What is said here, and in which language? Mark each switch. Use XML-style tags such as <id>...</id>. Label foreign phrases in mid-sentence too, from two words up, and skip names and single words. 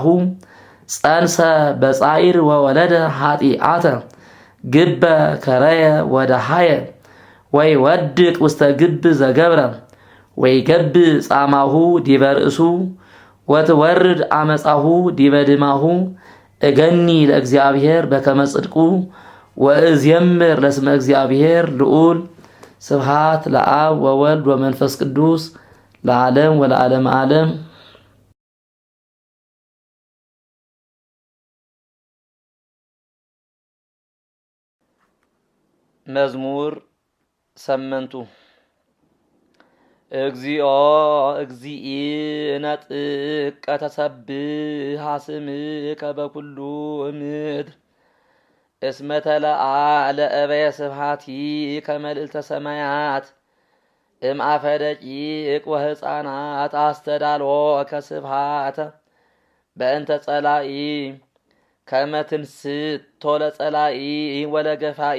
<gez>ጸንሰ በጻኢር ወወለደ ኃጢአተ ግበ ከረየ ወደሃየ ወይ ወድቅ ውስተ ግብ ዘገብረ ወይ ገብ ጻማሁ ዲበ ርእሱ ወትወርድ አመጻሁ ዲበ ድማሁ እገኒ ለእግዚአብሔር በከመ ጽድቁ ወእዝየምር ለስመ እግዚአብሔር ልዑል። ስብሐት ለአብ ወወልድ ወመንፈስ ቅዱስ ለዓለም ወለዓለመ ዓለም። መዝሙር ሰመንቱ እግዚኦ እግዚእነ ጥቀ ተሰብሐ ስምከ በኩሉ ምድር እስመ ተለዓለ እበየ ስብሐቲከ መልዕልተ ሰማያት እምአፈ ደቂቅ ወሕፃናት አስተዳልወከ ስብሐተ በእንተ ጸላኢ ከመ ትንስቶ ለጸላኢ ወለገፋኢ</gez>